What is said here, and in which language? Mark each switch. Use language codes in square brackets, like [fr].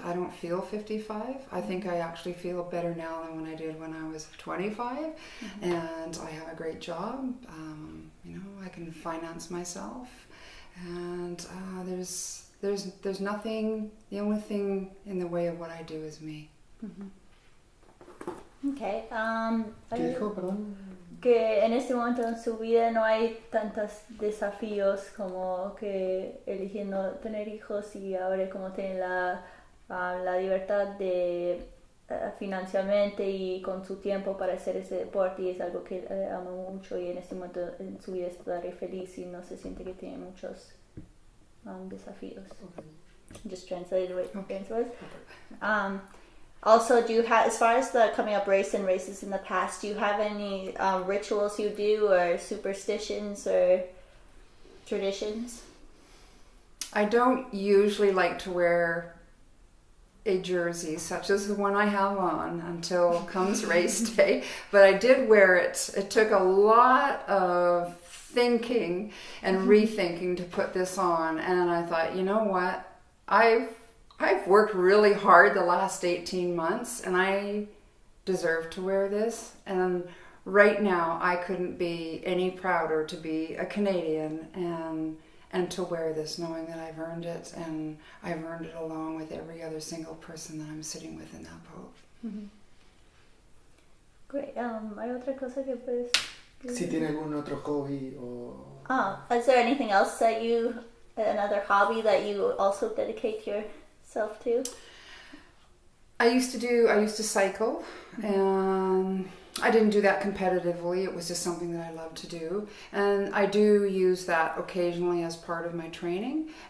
[en] I don't feel 55. I think I actually feel better now than when I did when I was 25. Mm-hmm. And I have a great job. I can finance myself. And there's nothing, the only thing in the way of what I do is me. Mm-hmm. Okay. [es] ¿Qué dijo, perdón? Que en este momento en su vida no hay tantos desafíos como que eligiendo tener hijos y ahora como tiene la libertad de financieramente y con su tiempo para hacer ese deporte y es algo que ama mucho y en este momento en su vida está re feliz y no se siente que tiene muchos desafíos. [en] Just translated what your answer was. Also, do you have, as far as the coming up race and races in the past, do you have any rituals you do or superstitions or traditions? I don't usually like to wear a jersey such as the one I have on until comes race day, but I did wear it. It took a lot of thinking and rethinking to put this on, and I thought, you know what, I've worked really hard the last 18 months and I deserve to wear this, and right now I couldn't be any prouder to be a Canadian and to wear this, knowing that I've earned it, and I've earned it along with every other single person that I'm sitting with in that boat. Mm-hmm. Great. [es] ¿Hay otra cosa que puedes? Si tiene algún otro hobby o... [en] Is there anything else that another hobby that you also dedicate yourself to? I used to cycle, and I didn't do that competitively. It was just something that I loved to do, and I do use that occasionally as part of my training.